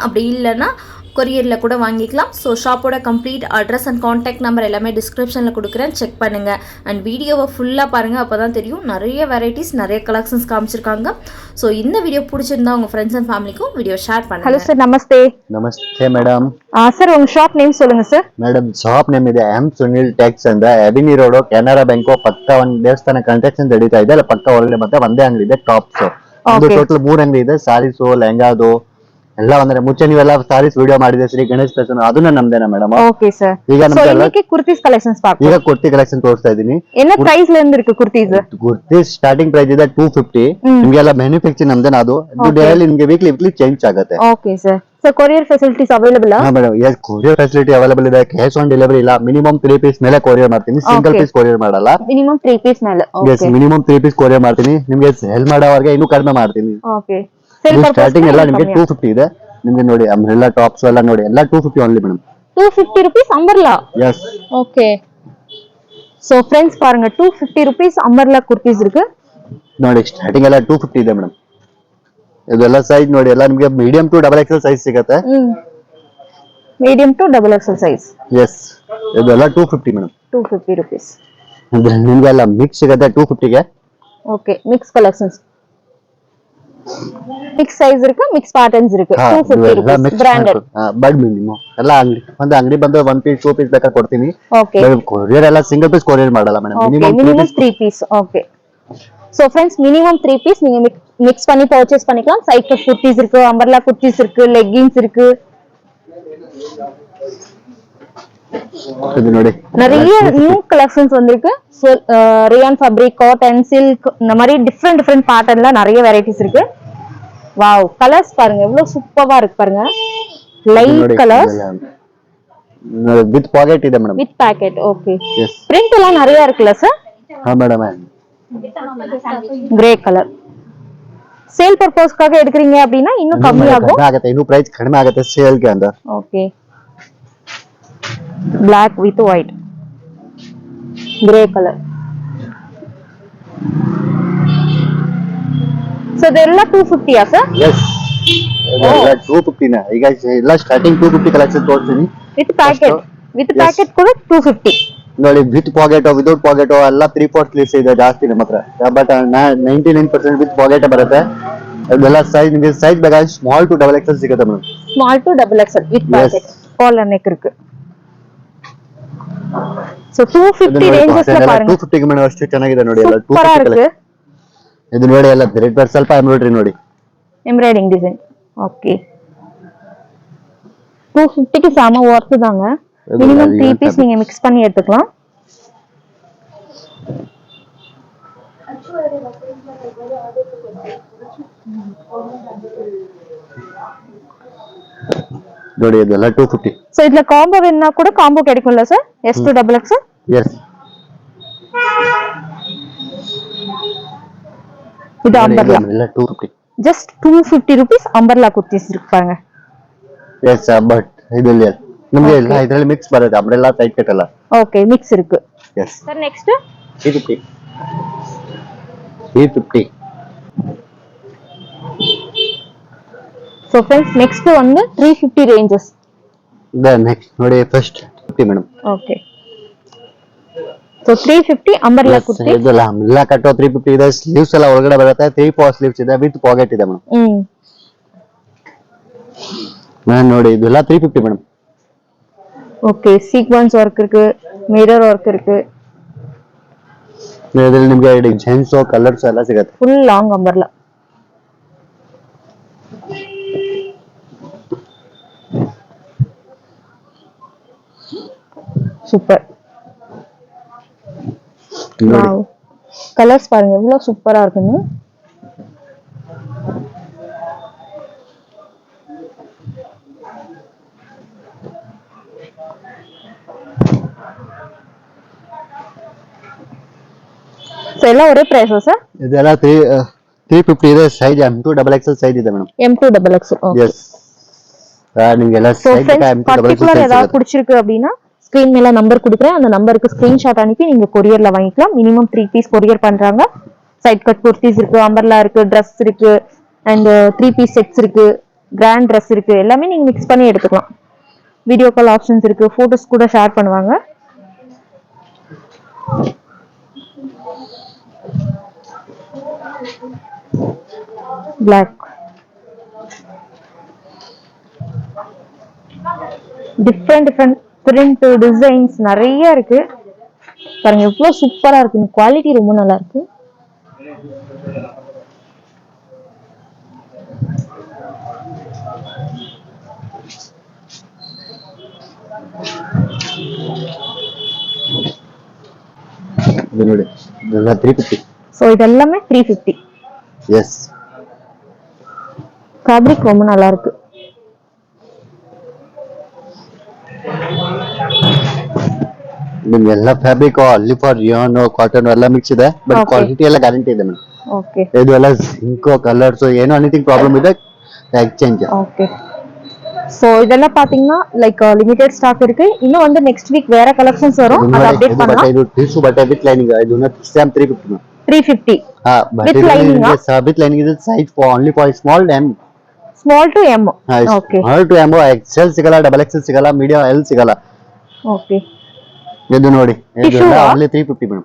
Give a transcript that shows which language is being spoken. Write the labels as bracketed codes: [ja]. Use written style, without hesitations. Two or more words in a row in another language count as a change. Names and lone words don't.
[ta] அப்படி இல்லைன்னா கொரியரில் கூட வாங்கிக்கலாம். ஸோ ஷாப்போட [en] complete address and contact number [ta] எல்லாமே டிஸ்கிரிப்ஷனில் கொடுக்குறேன், செக் பண்ணுங்கள். அண்ட் வீடியோவை ஃபுல்லாக பாருங்கள், அப்போ தான் தெரியும். நிறைய வெரைட்டிஸ், நிறைய கலெக்ஷன்ஸ் காமிச்சிருக்காங்க. ஸோ இந்த வீடியோ பிடிச்சிருந்தா உங்கள் ஃப்ரெண்ட்ஸ் அண்ட் ஃபேமிலிக்கும் வீடியோ ஷேர் பண்ணுங்கள். [en] hello sir, [ta] நமஸ்தே. [kn] ನಮಸ್ತೆ ಮೇಡಮ್. [ta] சார் உங்கள் [en] shop name [ta] சொல்லுங்கள் சார். [kn] ಮೇಡಮ್ [en] shop name [kn] ಇದೆ ಎಂ ಸುನಿಲ್ ಟೆಕ್ಸ್ ಅಂತ ಅವಿನಿ ರೋಡ್ ಕೆನರಾ ಬ್ಯಾಂಕ್ ಪಕ್ಕ ಒಂದು ದೇವಸ್ಥಾನ ಕನ್ಸ್ಟ್ರಕ್ಷನ್ ನಡೀತಾ ಇದೆ. ಅಲ್ಲ ಪಕ್ಕ ಒಳಗಡೆ ಮತ್ತೆ ಒಂದೇ ಅಂಗಡಿ ಇದೆ, ಟಾಪ್ಸ್. ಒಂದು ಟೋಟಲ್ 3 ಅಂಗಡಿ ಇದೆ. ಸಾರೀಸು, ಲೆಹಂಗಾದು ಎಲ್ಲ ಅಂದ್ರೆ ಮುಂಚೆ ನೀವೆಲ್ಲ [en] sarees video [kn] ಮಾಡಿದೆ ಶ್ರೀ ಗಣೇಶ್ ಫ್ಯಾಷನ್, ಅದನ್ನ ನಮ್ದೇನಾ ಮೇಡಮ್? [ta] ஓகே சார். [kn] ಈಗ [ta] இன்னைக்கு [en] kurtis collections [ta] பார்க்கலாம். [kn] ಈಗ [en] kurti collection [kn] ತೋರಿಸ್ತಾ ಇದೀನಿ. [ta] என்ன ಪ್ರೈಸ್ ல இருந்து இருக்கு குர்தீஸ்? [en] kurti starting price [kn] ಇದೆ 250. ನಿಮಗೆಲ್ಲ ಮ್ಯಾನುಫ್ಯಾಕ್ಚರ್ ನಮ್ದೇನಾ ಅದು? ಡೈಲಿ ನಿಮಗೆ [en] weekly change [kn] ಆಗುತ್ತೆ. [en] OK sir. sir courier facilities available? [kn] ಹಾ ಮೇಡಮ್, [en] yes courier facility available [kn] ಇದೆ. [en] cash on delivery [kn] ಇಲ್ಲ. [en] minimum 3 piece [kn] ಮೇಲೆ ಕೊರಿಯರ್ ಮಾಡ್ತೀನಿ, [en] single piece courier [kn] ಮಾಡಲ್ಲ. [en] minimum 3 piece [kn] ಮೇಲೆ? [en] yes, minimum 3 piece courier [kn] ಮಾಡ್ತೀನಿ. ನಿಮಗೆ ಸೆಲ್ ಮಾಡೋವರೆಗೆ ಇನ್ನೂ ಕಡಿಮೆ ಮಾಡ್ತೀನಿ. ಓಕೆ. ಸ್ಟಾರ್ಟಿಂಗ್ ಎಲ್ಲ ನಿಮಗೆ 250 ಇದೆ. ನಿಮಗೆ ನೋಡಿ [en] umbrella tops [kn] ಎಲ್ಲ ನೋಡಿ, ಎಲ್ಲ [en] 250 only madam. 250 rupees umbrella? [ta] எஸ். ஓகே. [en] so friends [ta] பாருங்க, [en] 250 rupees umbrella kurtis [ta] இருக்கு. [kn] ನೋಡಿ ಸ್ಟಾರ್ಟಿಂಗ್ ಎಲ್ಲ 250 ಇದೆ ಮೇಡಮ್. ಇದೆಲ್ಲ ಸೈಜ್ ನೋಡಿ, ಎಲ್ಲ ನಿಮಗೆ [en] medium to double XL size [kn] ಸಿಗುತ್ತೆ. [en] medium to double XL size. [kn] ಎಸ್, ಇದೆಲ್ಲ 250 ಮೇಡಮ್. [en] 250 rupees. [kn] ನಿಮಗೆಲ್ಲ ಮಿಕ್ಸ್ ಸಿಗುತ್ತೆ 250 ಗೆ. [en] OK, mix collections. mix size [ta] இருக்கு, [en] mix patterns [ta] இருக்கு. [en] 250 rupees branded. but minimum [kn] ಎಲ್ಲ ಅಂಗಡಿ ಒಂದು ಅಂಗಡಿ ಬಂದು [en] 1 piece 2 piece [kn] ಬೇಕಾದ್ರೆ ಕೊಡ್ತೀನಿ. ಓಕೆ. ಕೊರಿಯರ್ ಎಲ್ಲ [en] single piece courier [kn] ಮಾಡಲ್ಲ ಮೇಡಮ್. [en] minimum 3 piece. OK. so friends, minimum 3 piece [ta] நீங்க மிக்ஸ் பண்ணி பர்ச்சேஸ் பண்ணிக்கலாம். [en] side cut kurtis [ta] இருக்கு, [en] umbrella kurtis [ta] இருக்கு, லெகின்ஸ் இருக்கு. இது ನೋಡಿ நிறைய [en] new collections [ta] வந்திருக்கு. [en] rayon fabric, [ta] காட்டன், சில்க், இந்த மாதிரி டிஃபரெண்ட் பேட்டர்ன்ல நிறைய வெரைட்டிஸ் இருக்கு. வாவ், கலர்ஸ் பாருங்க எவ்வளவு சூப்பரா இருக்கு பாருங்க. [en] light colors with pocket [kn] ಇದೆ ಮೇಡಂ. [en] with pocket. OK. [ta] எஸ். பிரிண்ட் எல்லாம் நிறைய இருக்குல்ல சார்? ஹா மேடம். [en] grey color. [ta] சேல் பர்பஸ்க்காக எடுக்கறீங்க அப்படினா இன்னும் கம்மி ஆகும். [kn] ಆಗುತ್ತೆ, ಇನ್ನೂ ಪ್ರೈಸ್ ಕಡಿಮೆ ಆಗುತ್ತೆ ಸೇಲ್ ಗೆ ಅಂತ. [ta] ஓகே. [en] black with white, gray color. [kn] So ಇದೆಲ್ಲ 250 ಆ ಸರ್? yes, ಇದೆಲ್ಲ 250 ನೇ. ಈಗ ಎಲ್ಲ ಸ್ಟಾರ್ಟಿಂಗ್ 250 ಕಲೆಕ್ಷನ್ ತೋರಿಸ್ತೀನಿ. [en] with packet [kn] ಕೂಡ 250. ನೋಡಿ, [en] with pocket, without pocket [kn] ಎಲ್ಲ [en] 3/4 sleeves [kn] ಇದೆ ಜಾಸ್ತಿ ನಮ್ಮ ಹತ್ರ. ಬಟ್ [en] 99% with pocket [kn] ಬರುತ್ತೆ. ಇದೆಲ್ಲ ಸೈಜ್ ನಿಮಗೆ ಸೈಜ್ ಬೇಕಾದ್ರೆ [en] small to double XL [kn] ಸಿಗುತ್ತೆ ಮೇಡಮ್. [en] small to double XL with packet. collar neck [ta] இருக்கு. So 250 ranges ல பாருங்க. [kn] 250 ಗೆ ಮೇಡಮ್ ಅಷ್ಟು ಚೆನ್ನಾಗಿದೆ ನೋಡಿ. ಎಲ್ಲ [ta] 250 ಇருக்கு. [kn] ಇದು ನೋಡಿ, ಎಲ್ಲ [en] thread work, [kn] ಸ್ವಲ್ಪ ಎಂಬ್ರಾಯ್ಡರಿ ನೋಡಿ, [en] embroiding design. OK. [ta] 250 க்கு [en] some worth [ta] தாங்க. மினிமம் 3 பீஸ் நீங்க மிக்ஸ் பண்ணி எடுத்துக்கலாம். [kn] ನೋಡಿ ಇದೆಲ್ಲ 250. [ta] சோ இதுல காம்போ வேணும்னா கூட காம்போ கிடைக்கும்ல சார்? [en] S2 double X? [ta] எஸ். இது அம்பர்லா. [kn] ಎಲ್ಲ 250. [en] just 250 rupees umbrella kurtis [ta] இருக்கு பாருங்க. எஸ், [kn] ಬಟ್ ಇದೆಲ್ಲ ನಿಮಗೆ ಎಲ್ಲ ಇದರಲ್ಲಿ ಮಿಕ್ಸ್ ಬರುತ್ತೆ. [en] umbrella side cut [kn] ಎಲ್ಲ. [ta] ஓகே, மிக்ஸ் இருக்கு. எஸ். [en] sir next 350. 350. so friends next [kn] ಒಂದು [en] 350 ranges. [kn] ನೆಕ್ಸ್ಟ್ ನೋಡಿ [en] first 50 madam. OK, so 350 umbrella kurti. [kn] ಇದೆಲ್ಲ ಅಂಬರ್ಲಾ ಕಟ್ಟೋ 350 ಇದೆ. ಸ್ಲೀವ್ಸ್ ಎಲ್ಲ ಒಳಗಡೆ ಬರುತ್ತೆ. [en] 3/4 sleeves [kn] ಇದೆ [en] with pocket [kn] ಇದೆ ಮೇಡಮ್. ನೋಡಿ ಇದೆಲ್ಲ 350 மேடம். [ta] ஓகே, [en] sequence work [ta] இருக்கு, [en] mirror work [ta] இருக்கு. ಇದರಲ್ಲಿ ನಿಮಗೆ [en] designs colors [ta] ಎಲ್ಲ ಸಿಗುತ್ತೆ. [en] full long umbrella. [ta] சூப்பர். வாவ், கலர்ஸ் பாருங்க எவ்வளவு சூப்பரா இருக்குன்னு. எல்லாம் ஒரே பிரைஸ் சார்? [kn] இதெல்லாம் 350 ಇದೆ. ಸೈಜ್ [en] M2 XXL size [kn] ಇದೆ ಮೇಡಂ. M2 XXL. [ta] எஸ். நீங்க எல்லாம் [en] size M2 XXL [ta] பர்టిక్యులர் ஏதாவது பிடிச்சிருக்கு அப்படினா ஸ்கிரீன் மேல நம்பர் கொடுக்கிறேன். அந்த நம்பருக்கு ஸ்கிரீன்ஷாட் அனுப்பி நீங்க கொரியர்ல வாங்கிக்கலாம். மினிமம் 3 பீஸ் கொரியர் பண்றாங்க. [en] side cut kurtis [ta] இருக்கு, அம்பர்லா இருக்கு, Dress இருக்கு, அண்ட் [en] 3 piece sets [ta] இருக்கு, [en] grand Dress [ta] இருக்கு. எல்லாமே நீங்க மிக்ஸ் பண்ணி எடுத்துக்கலாம். [en] video call options [ta] இருக்கு, போட்டோஸ் கூட ஷேர் பண்ணுவாங்க. Black. [en] different print designs [ta] நிறைய இருக்கு பாருங்க. எவ்வளவு சூப்பரா இருக்கு. குவாலிட்டி ரொம்ப நல்லா இருக்கு. இது ನೋಡಿ இதெல்லாம் 350. சோ இதெல்லாம் 350. எஸ். ஃபேப்ரிக் ரொம்ப நல்லா இருக்கு. [kn] ನಿಮ್ಗೆ ಎಲ್ಲ ಫ್ಯಾಬ್ರಿಕ್ ಅಲ್ಲಿ [en] for rayon cotton [kn] ಎಲ್ಲ ಮಿಕ್ಸ್ ಇದೆ. [en] but quality [kn] ಎಲ್ಲ ಗ್ಯಾರಂಟಿ ಇದೆ ಮೇಡಮ್. ಓಕೆ, ಇದು ಎಲ್ಲ [en] sink colors [kn] ಏನೋ [en] anything problem [kn] ಇದೆ எக்ஸ்சேஞ்ச். [ta] ஓகே, சோ இதெல்லாம் பாத்தீங்கன்னா [en] like limited stock [ta] இருக்கு. இன்னும் வந்து [en] next week [ta] வேற கலெக்ஷன்ஸ் வரும். அத அப்டேட் பண்ணலாம். [kn] ಇದು ಟಿಶ್ಯೂ ಬಟ್ಟೆ [en] with lining. [kn] ಇದು ಸೇಮ್ 350. 350. [en] with lining. with lining ಇದು size for only for small M. small to M. OK, small to M. [kn] XL ಸಿಗಲ್ಲ, XXL ಸಿಗಲ್ಲ, ಮೀಡಿಯಂ L ಸಿಗಲ್ಲ. ಓಕೆ, ಇದು ನೋಡಿ ಇದೆಲ್ಲ ಓನ್ಲಿ 350 ಮೇಡಂ.